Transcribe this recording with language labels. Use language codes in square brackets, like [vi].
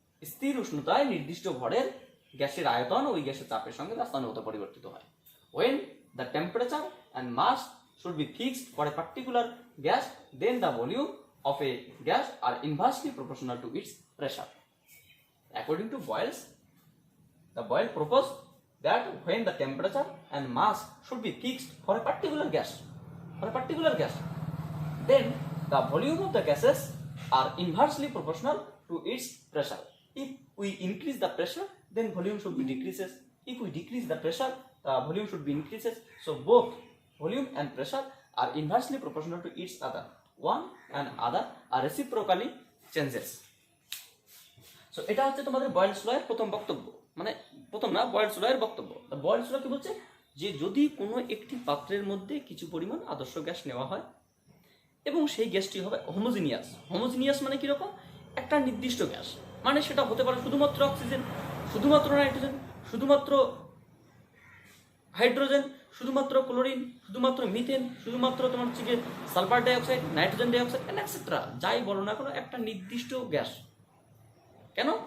[bn] স্থির উষ্ণতায় নির্দিষ্ট ভরের গ্যাসের আয়তন ওই গ্যাসের চাপের সঙ্গে ব্যস্তানুপাতে পরিবর্তিত হয়। [en] When the temperature and mass should be fixed for a particular gas, then the volume of a gas are inversely proportional to its pressure. According to Boyle proposed that when the temperature and mass should be fixed for a particular gas, then the volume of the gases are inversely proportional to its pressure. If we increase the pressure, then volume should be decreases. If we decrease the pressure, the volume should be increases. So both volume and pressure are inversely proportional to each other. One and other are reciprocally changes. [bn] So এটা হচ্ছে তোমাদের বয়েলস ল এর প্রথম বক্তব্য, মানে প্রথম না, বয়েলস ল এর বক্তব্য। বয়েলস ল কি বলছে যে যদি কোনো একটি পাত্রের মধ্যে কিছু পরিমাণ আদর্শ গ্যাস নেওয়া হয় এবং সেই গ্যাসটি হবে হোমোজিনিয়াস মানে কিরকম, একটা নির্দিষ্ট গ্যাস, মানে সেটা হতে পারে শুধুমাত্র অক্সিজেন, শুধুমাত্র নাইট্রোজেন, শুধুমাত্র হাইড্রোজেন, শুধুমাত্র ক্লোরিন, শুধুমাত্র মিথেন, শুধুমাত্র তোমার হচ্ছে গিয়ে sulphur dioxide, nitrogen dioxide etcetera, যাই বলো না কোনো একটা নির্দিষ্ট গ্যাস। কেন?